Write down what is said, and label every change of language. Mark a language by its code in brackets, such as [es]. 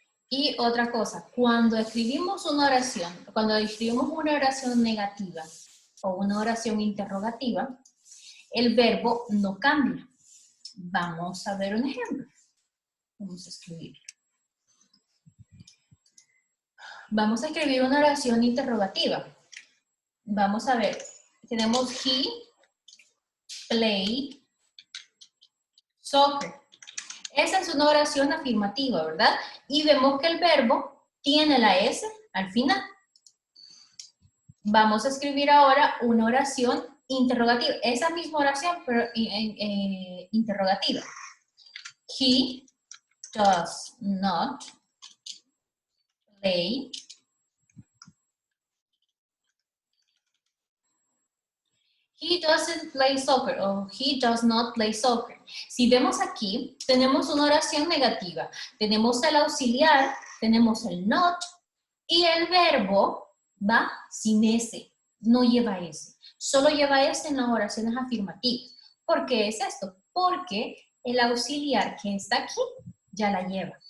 [es] Y otra cosa, cuando escribimos una oración negativa o una oración interrogativa, el verbo no cambia. Vamos a ver un ejemplo. Vamos a escribirlo. Vamos a escribir una oración interrogativa. Vamos a ver. Tenemos [en] he played soccer. [es] Esa es una oración afirmativa, ¿verdad? Y vemos que el verbo tiene la S al final. Vamos a escribir ahora una oración interrogativa. Esa misma oración, pero interrogativa. [en] He does not play He doesn't play soccer o he does not play soccer. [es] Si vemos aquí, tenemos una oración negativa. Tenemos el auxiliar, tenemos el not y el verbo va sin S, no lleva S. Solo lleva S en las oraciones afirmativas. ¿Por qué es esto? Porque el auxiliar que está aquí ya la lleva.